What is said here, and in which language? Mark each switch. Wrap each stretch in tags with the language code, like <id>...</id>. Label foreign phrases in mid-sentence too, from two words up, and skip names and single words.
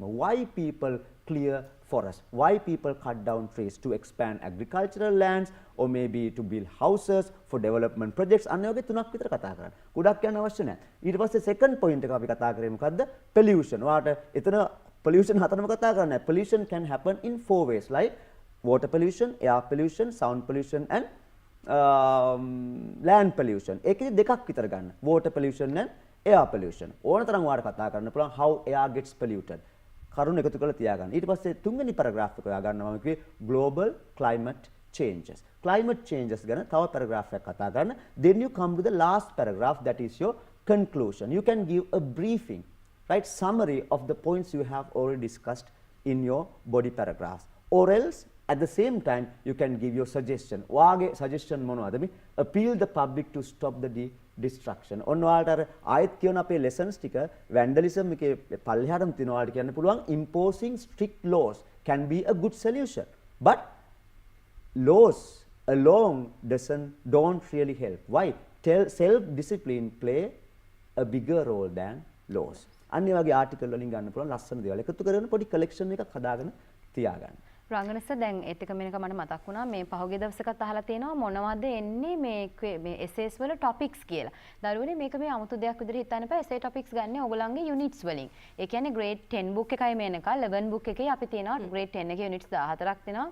<en>Why people clear forests? Why people cut down trees to expand agricultural lands or maybe to build houses for development projects?</en> <si>අන්න ඔයගේ තුනක් විතර කතා කරන්න. ගොඩක් යන්න අවශ්‍ය නැහැ. ඊට පස්සේ</si> <en>second point</en> <si>එක අපි කතා කරේ මොකද්ද? Pollution. ඔයාට එතන pollution හතරම කතා කරන්නේ.</si> <en>Pollution can happen in 4 ways like water pollution, air pollution, sound pollution and land pollution.</en> <si>ඒකෙදි දෙකක් විතර ගන්න.</si> <en>Water pollution and air pollution.</en> <si>ඕන තරම් ඔයාට කතා කරන්න පුළුවන්</si> <en>how air gets polluted.</en> <si>කරුණු එකතු කරලා තියාගන්න. ඊට පස්සේ තුන්වෙනි paragraph එක ඔයා ගන්නවා මම කිව්වේ</si> <en>global climate changes. Climate changes</en> <si>ගැන තව paragraph එකක් කතා කරන්න.</si> <en>Then you come to the last paragraph that is your conclusion. You can give a briefing, right, summary of the points you have already discussed in your body paragraphs. Or else at the same time you can give your suggestion.</en> <si>ඔයාගේ suggestion මොනවද මේ?</si> <en>Appeal the public to stop the destruction.</en> <si>ඔන්න ඔයාලට අර ආයෙත් කියන අපේ lessons ටික vandalism එකේ පල්ලෙහාටම තියෙන ඔයාලට කියන්න පුළුවන්</si> <en>imposing strict laws can be a good solution. But laws alone don't really help. Why? Self discipline play a bigger role than laws.</en> <si>අන්න ඒ වගේ ආටිකල් වලින් ගන්න පුළුවන් ලස්සන දේවල් එකතු කරගෙන පොඩි collection එකක් හදාගෙන තියාගන්න. රංගනස දැන් ඒත් එක මේක මට මතක් වුණා මේ පහුගිය දවසකත් අහලා තියෙනවා මොනවද එන්නේ මේ essays වල topics කියලා. දරුවනේ මේක මේ 아무තු දෙයක් විදිහට හිතන්න එපා.</si> <en>essay topics</en> <si>ගන්න ඕගොල්ලන්ගේ units වලින්. ඒ කියන්නේ grade 10 book එකයි මේනක 11 book එකේ අපි තියෙනවා grade 10 එකේ units 14ක් තියෙනවා.</si>